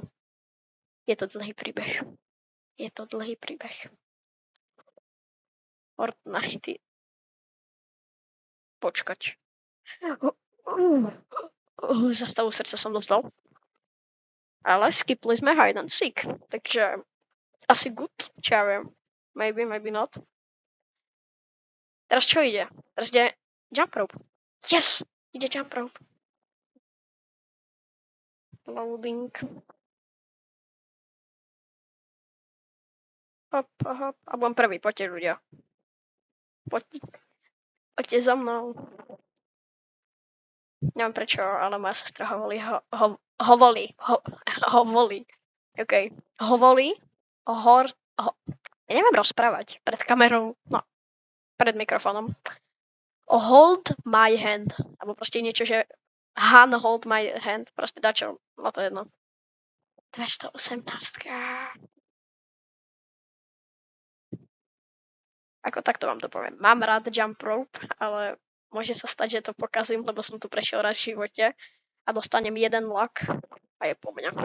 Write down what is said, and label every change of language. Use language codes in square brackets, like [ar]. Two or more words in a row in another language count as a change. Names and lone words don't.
[sk] Je to dlhý príbeh. Je to dlhý príbeh. Fortnite. Počkať. Za stavu srdca som dostal. Ale skipli sme [en] hide and seek. [sk] Takže asi good. Čo ja viem. [en] Maybe, maybe not. [sk] Teraz čo ide? Teraz ide [en] jump rope. [sk] Yes! Ide [en] jump rope. Loading. Hop, hop. [sk] A budem prvý, poďte ľudia. Poďte za mnou. Neviem prečo, ale moja sestra hovorí. OK. Hovorí. Ja neviem rozprávať pred kamerou. No. Pred mikrofónom. [en] Hold my hand. [sk] Alebo proste niečo, že Han [en] hold my hand. [sk] Proste dačo. No to je jedno. 218. Ako takto vám to poviem. Mám rád [en] jump rope, [sk] ale môže sa stať, že to pokazím, lebo som tu prešiel raz v živote a dostanem jeden lak a je po mňa.